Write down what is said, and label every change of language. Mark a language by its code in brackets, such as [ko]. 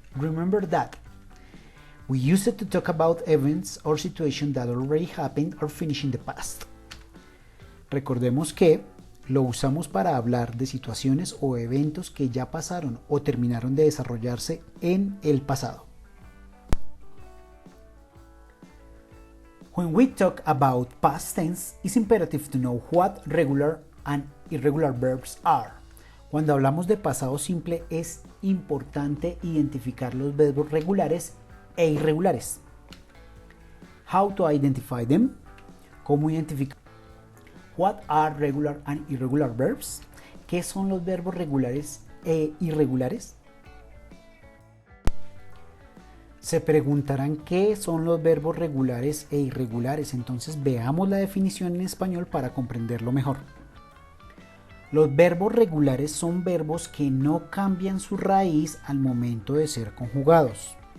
[en] Remember that we use it to talk about events or situations that already happened or finished in the past. [es] Recordemos que lo usamos para hablar de situaciones o eventos que ya pasaron o terminaron de desarrollarse en el pasado. [en] When we talk about past tense, it's imperative to know what regular and irregular verbs are. [es] Cuando hablamos de pasado simple es importante identificar los verbos regulares e irregulares. [en] How to identify them? [es] ¿Cómo identificar? [en] What are regular and irregular verbs? [es] ¿Qué son los verbos regulares e irregulares? Se preguntarán qué son los verbos regulares e irregulares, entonces veamos la definición en español para comprenderlo mejor. Los verbos regulares son verbos que no cambian su raíz al momento de ser conjugados.